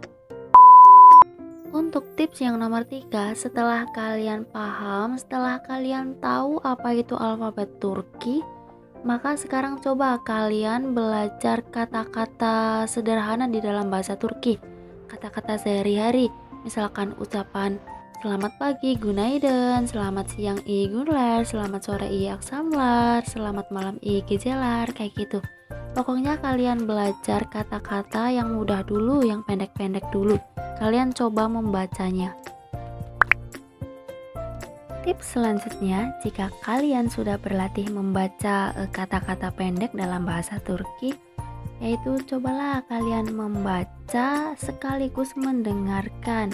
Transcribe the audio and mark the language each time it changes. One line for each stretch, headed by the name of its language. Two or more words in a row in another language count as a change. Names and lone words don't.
Indonesian: Untuk tips yang nomor 3, setelah kalian paham, setelah kalian tahu apa itu alfabet Turki, maka sekarang coba kalian belajar kata-kata sederhana di dalam bahasa Turki. Kata-kata sehari-hari, misalkan ucapan selamat pagi, günaydın, selamat siang,
Turkish: iyi günler,
Indonesian: selamat sore,
Turkish: iyi akşamlar,
Indonesian: selamat malam,
Turkish: iyi geceler,
Indonesian: kayak gitu. Pokoknya kalian belajar kata-kata yang mudah dulu, yang pendek-pendek dulu. Kalian coba membacanya. Tips selanjutnya, jika kalian sudah berlatih membaca kata-kata pendek dalam bahasa Turki, yaitu cobalah kalian membaca sekaligus mendengarkan.